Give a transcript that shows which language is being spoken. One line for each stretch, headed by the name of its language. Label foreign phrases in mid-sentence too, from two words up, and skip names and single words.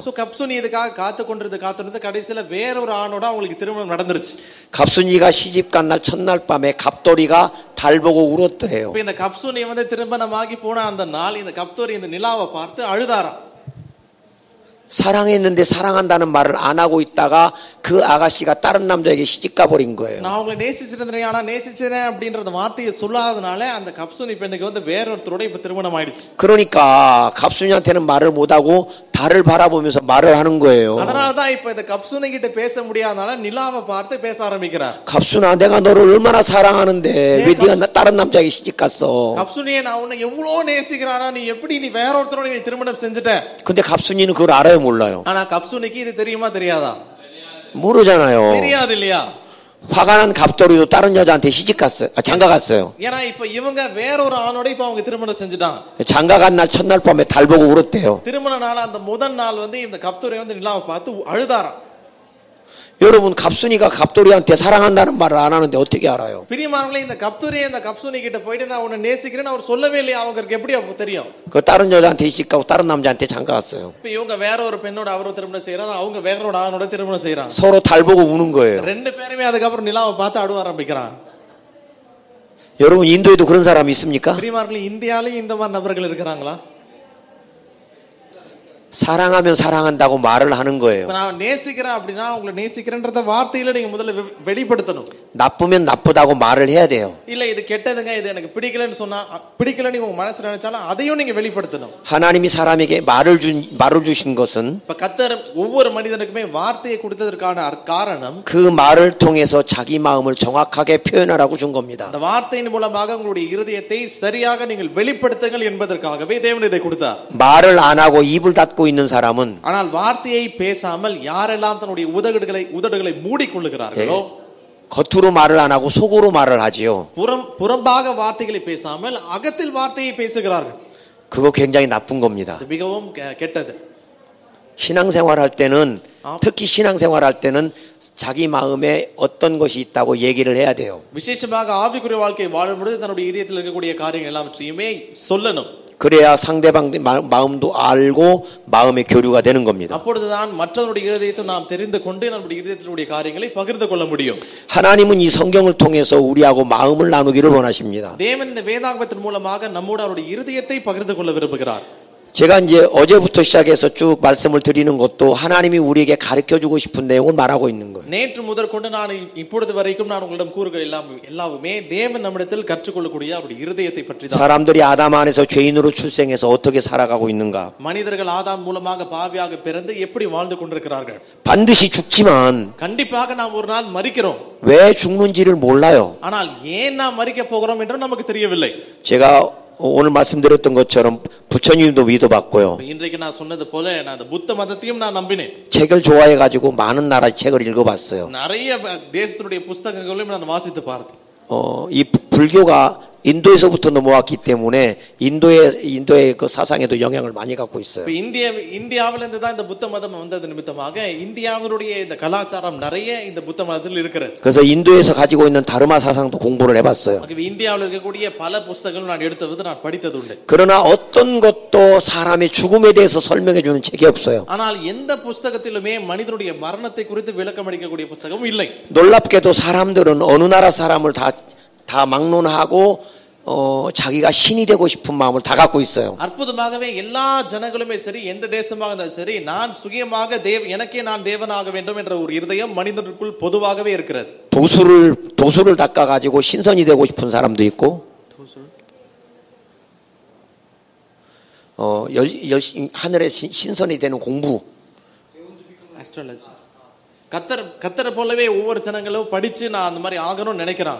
Tamil: சோ 갑순이 இதுக்காக காத்துக்கொண்டிருந்து கடைசில வேற ஒரு ஆணோட அவங்களுக்கு திருமணம் நடந்துருச்சு.
Korean: 갑순이가 시집 간 날 첫날 밤에 갑돌이가 달 보고 울었대요.
Tamil: இப்ப இந்த 갑순이 வந்து திருமணமாகி போன அந்த நாள் இந்த 갑돌이 இந்த நிலாவை பார்த்து அழுதாராம்.
Korean: 사랑했는데 사랑한다는 말을 안 하고 있다가 그 아가씨가 다른 남자에게 시집 가버린 거예요.
Tamil: நான் அவங்களை நேசிச்சிருந்தேன், ஆனா நேசிச்சேன் அப்படின்ற வார்த்தையை சொல்லாதனால அந்த 갑순이 பெண்ணுக்கு வந்து வேறொருத்தரோட இப்ப திருமணம் ஆயிடுச்சு.
Korean: 그러니까 갑순이한테는 말을 못하고 달을 바라보면서 말을 하는 거예요.
Tamil: அதனால தான் இப்ப இந்த 갑순이 கிட்ட பேச முடியாதனால நிலாவை பார்த்து பேச ஆரம்பிக்கிறார்.
Korean: 갑순아, 내가 너를 얼마나 사랑하는데 왜 네가 다른 남자에게 시집 갔어?
Tamil: 갑순이யே, நான் உன்னை எவ்வளவு நேசிக்கிறானா, நீ எப்படி நீ வேறொருத்தரோட நீ திருமணம் செஞ்சுட்ட?
Korean: 근데 갑순이는 그걸 알아요, 몰라요?
Tamil: ஆனா 갑순이க்கு இது தெரியுமா தெரியாதா?
Korean: 모르잖아요.
Tamil: தெரியாது இல்லையா?
Korean: 화가 난 갑돌이도 다른 여자한테 시집 갔어요. 장가 갔어요.
Tamil: ஏன்னா இப்ப இவங்க வேற ஒரு ஆணோட இப்ப அவங்க திருமணம் செஞ்சுட்டாங்க.
Korean: 장가 간 날 첫날 밤에 달 보고 울었대요.
Tamil: திருமண நாள் அந்த முதல் நாள் வந்து இந்த 갑돌이 வந்து நிலாவை பார்த்து அழுதாராம்.
Korean: 여러분, 갑순이가 갑돌이한테 사랑한다는 말을 안 하는데 어떻게 알아요?
Tamil: பிரியமானவர்களே, இந்த 갑돌이 இந்த 갑순이 கிட்ட போயிட்டு நான் உன்னை நேசிக்கிறேன்னு அவர் சொல்லவே இல்லையா? அவங்களுக்கு எப்படி தெரியும்?
Korean: 그 다른 여자한테 시집 가고 다른 남자한테 장가 갔어요.
Tamil: இப்ப இவங்க வேற ஒரு பெண்ணோட அவரை திருமணம் செய்யறாங்க, அவங்க வேற ஒரு ஆணோட திருமணம் செய்யறாங்க.
Korean: 서로 달 보고 우는 거예요.
Tamil: ரெண்டு பேருமே அதுக்கப்புறம் நிலாவை பார்த்து அழுவ ஆரம்பிக்கிறாங்க.
Korean: 여러분, 인도에도 그런 사람이 있습니까?
Tamil: பிரியமானவர்களே, இந்தியாலயும் இந்த மாதிரி நபர்கள் இருக்கிறாங்களா?
Korean: 사랑하면 사랑한다고 말을 하는 거예요.
Tamil: நான் நேசிக்கிறேன் அப்படினா உங்களை நேசிக்கிறேன்றத வார்த்தையில நீங்க முதல்ல வெளிப்படுத்தணும்.
Korean: 나쁘면 나쁘다고 말을 해야 돼요.
Tamil: இல்ல இது கெட்டதுங்க, இது எனக்கு பிடிக்கலன்னு சொன்னா பிடிக்கலன்னு உங்க மனசுல நினைச்சாலும் அதையும் நீங்க வெளிப்படுத்தணும்.
Korean: 하나님이 사람에게 말을 주신 것은
Tamil: இப்ப கர்த்தர் ஒவ்வொரு மனிதனுக்குமே வார்த்தையை கொடுத்ததற்கான காரணம்
Korean: 그 말을 통해서 자기 마음을 정확하게 표현하라고 준 겁니다.
Tamil: அந்த வார்த்தையின் மூலமாக உங்களுடைய இருதயத்தை சரியாக நீங்கள் வெளிப்படுத்துங்கள் என்பதற்காகவே தேவன் இதை கொடுத்தார்.
Korean: 말을 안 하고 입을 닫고 있는 사람은
Tamil: ஆனால் வார்த்தையை பேசாமல் யாரெல்லாம் தன்னுடைய உதடுகளை மூடிக்கொள்ளுகிறார்களோ,
Korean: 겉으로 말을 안 하고 속으로 말을 하지요.
Tamil: புறம்பாக வார்த்தைகளை பேசாமல் அகத்தில் வார்த்தையை பேசுகிறார்கள்.
Korean: 그거 굉장히 나쁜 겁니다.
Tamil: இது மிகவும் கெட்டது.
Korean: 신앙생활 할 때는 특히 신앙생활 할 때는 자기 마음에 어떤 것이 있다고 얘기를 해야 돼요.
Tamil: விசேஷமாக ஆவிக்குரிய வாழ்க்கை வாழும் பொழுது தன்னுடைய இதயத்தில் இருக்கக்கூடிய காரியங்கள் எல்லாவற்றையுமே சொல்லணும்.
Korean: 그래야 상대방 마음도 알고 마음의 교류가 되는 겁니다.
Tamil: அப்பொழுதுதான் மற்றவருடைய இதயத்தை நாம் தெரிந்து கொண்டு நம்முடைய இதயத்தினுடைய காரியங்களை பகிர்ந்து கொள்ள முடியும்.
Korean: 하나님은 이 성경을 통해서 우리하고 마음을 나누기를 원하십니다.
Tamil: தேவன் இந்த வேதாகமத்தின் மூலமாக நம்மோடு அவருடைய இதயத்தை பகிர்ந்து கொள்ள விரும்புகிறார்.
Korean: 제가 이제 어제부터 시작해서 쭉 말씀을 드리는 것도 하나님이 우리에게 가르쳐주고 싶은 내용을 말하고 있는 거예요.
Tamil: நேற்று முதற்கொண்டு நான் இப்பொழுது வரைக்கும் நான் உங்களிடம் கூறுகிற எல்லாமே தேவன் நம்மிடத்தில் கற்றுக்கொள்ளக்கூடிய அவருடைய இருதயத்தை பற்றி தான்.
Korean: 사람들이 아담 안에서 죄인으로 출생해서 어떻게 살아가고 있는가?
Tamil: மனிதர்கள் ஆதாம் மூலமாக பாவியாக பிறந்து எப்படி வாழ்ந்து கொண்டிருக்கிறார்கள்?
Korean: 반드시 죽지만
Tamil: கண்டிப்பாக நாம் ஒரு நாள் மரிக்கிறோம்.
Korean: 왜 죽는지를 몰라요.
Tamil: ஆனால் ஏன் நாம் மரிக்க போகிறோம் என்று நமக்கு தெரியவில்லை.
Korean: 제가 오늘 말씀드렸던 것처럼 부처님도 믿어봤고요.
Tamil: இன்றைக்கு நான் சொன்னது போல நான் அந்த புத்த மதத்தையும் நான் நம்பினேன்.
Korean: 책을 좋아해가지고 많은 나라 책을 읽어봤어요.
Tamil: நிறைய தேசத்துடைய புத்தகங்களையும் நான் வாசித்து பார்த்தேன்.
Korean: 이 불교가 인도에서부터 넘어왔기 때문에 인도의 그 사상에도 영향을 많이 갖고 있어요.
Tamil: இந்தியாவிலிருந்து தான் இந்த புத்த மதம் வந்தது நிமித்தமாக இந்தியாவினுடைய இந்த கலாச்சாரம் நிறைய இந்த புத்த மதத்தில் இருக்கிறது.
Korean: 그래서 인도에서 가지고 있는 다르마 사상도 공부를 해봤어요.
Tamil: இந்தியாவில் இருக்கக்கூடிய பல புத்தகங்கள் நான் எடுத்து நான் படித்தது உண்டு.
Korean: 그러나 어떤 것도 사람의 죽음에 대해서 설명해 주는 책이 없어요.
Tamil: ஆனால் எந்த புத்தகத்திலுமே மனிதனுடைய மரணத்தை குறித்து விளக்கம் அளிக்கக்கூடிய புத்தகம் இல்லை.
Korean: 놀랍게도 사람들은 어느 나라 사람을 다 막론하고 자기가 신이 되고 싶은 마음을 다 갖고 있어요.
Tamil: அற்புதமாகவே எல்லா ஜனங்களுமே சரி எந்த தேசமாக இருந்தாலும் சரி நான் சுயமாக எனக்கே நான் தேவனாக வேண்டும் என்ற ஒரு இருதயம் மனிதனுக்குள் பொதுவாகவே இருக்கிறது.
Korean: 도수를 닦아 가지고 신선이 되고 싶은 사람도 있고 하늘에 신선이 되는 공부.
Tamil: அஸ்ட்ராலஜி. கத்தர் போலவே ஒவ்வொரு ஜனங்களும் படிச்சு நான் அந்த மாதிரி ஆகணும்னு நினைக்கிறாங்க.